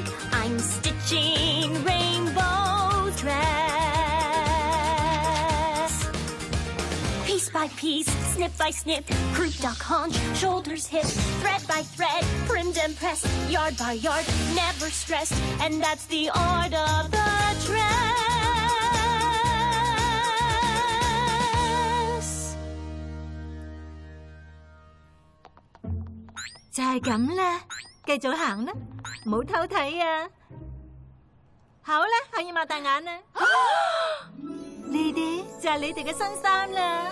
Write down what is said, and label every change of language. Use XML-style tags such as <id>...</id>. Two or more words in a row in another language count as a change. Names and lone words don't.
<en>I'm stitching rainbow dress. Piece by piece, snip by snip, croup, duck, haunch, shoulders, hips, thread by thread, primmed and pressed, yard by yard, never stressed, and that's the art of the dress.</en> <yue>就係咁啦，繼續行啦，唔好偷睇啊！好啦，可以擘大眼啦。呢啲就係你哋嘅新衫啦。</yue>